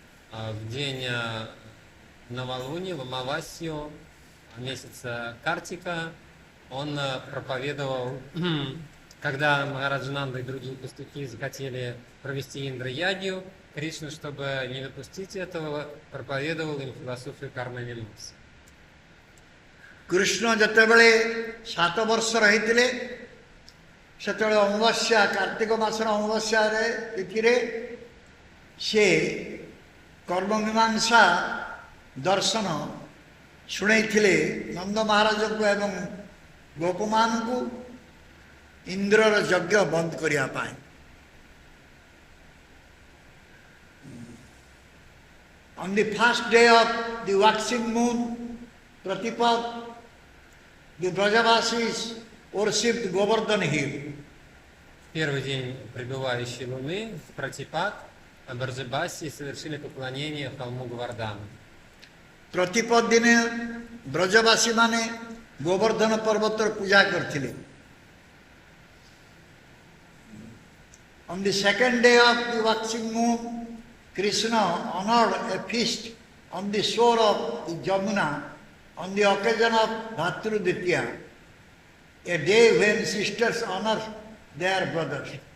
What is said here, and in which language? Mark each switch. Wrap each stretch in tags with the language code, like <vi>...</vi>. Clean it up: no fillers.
<ru>В день новолуния, в Амавасью, месяца Картика, он проповедовал, когда Махараджананда и другие пастухи захотели провести Индра-ягью, Кришна, чтобы не допустить этого, проповедовал им философию карма-мимамсы.</ru> <or>କୃଷ୍ଣ ଯେତେବେଳେ 7 ବର୍ଷର ହେଇଥିଲେ ସେତେବେଳେ ଅମାବାସ୍ୟା କାର୍ତ୍ତିକ ମାସର ଅମାବାସ୍ୟାରେ ତିଥିରେ ସେ କର୍ମମୀମାଂସା ଦର୍ଶନ ଶୁଣେଇଥିଲେ ନନ୍ଦ ମହାରାଜଙ୍କୁ ଏବଂ ଗୋପମାନଙ୍କୁ ଇନ୍ଦ୍ରର ଯଜ୍ଞ ବନ୍ଦ କରିବା ପାଇଁ।</or> <en>On the first day of the waxing moon, Pratipad, the Brajavasis worshipped Govardhan hill.</en> <ru>Первый день пребывающей луны в Пратипад, Браджабаси совершили поклонение холму Говардхана.</ru> <or>ପ୍ରତିପଦ ଦିନେ ବ୍ରଜବାସୀମାନେ ଗୋବର୍ଦ୍ଧନ ପର୍ବତର ପୂଜା କରିଥିଲେ।</or> <en>On the second day of the waxing moon, Krishna honored a feast on the shore of the Jamuna on the occasion of Bhatru Ditya, a day when sisters honor their brothers.</en>